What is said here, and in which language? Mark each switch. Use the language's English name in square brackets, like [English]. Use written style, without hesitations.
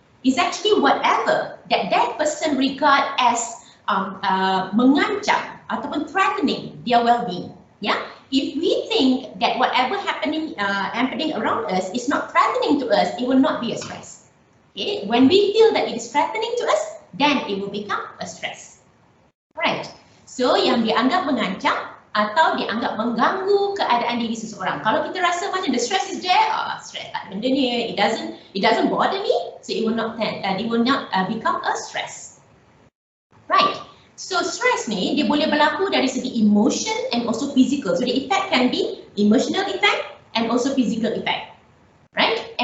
[English] Is actually whatever that person regard as [Malay] mengancam ataupun [English] threatening their well-being. Yeah. If we think that whatever happening around us is not threatening to us, it will not be a stress. Okay. When we feel that it is threatening to us, then it will become a stress. Right. [Malay] So yang dianggap mengancam atau dianggap mengganggu keadaan diri seseorang. Kalau kita rasa macam [English] the stress is there, [Malay] stress tak ada benda ni, [English] it doesn't bother me, so it will not become a stress. Right. [Malay] So stress ni dia boleh berlaku dari segi [English] emotion and also physical. So the effect can be emotional effect and also physical effect. Right?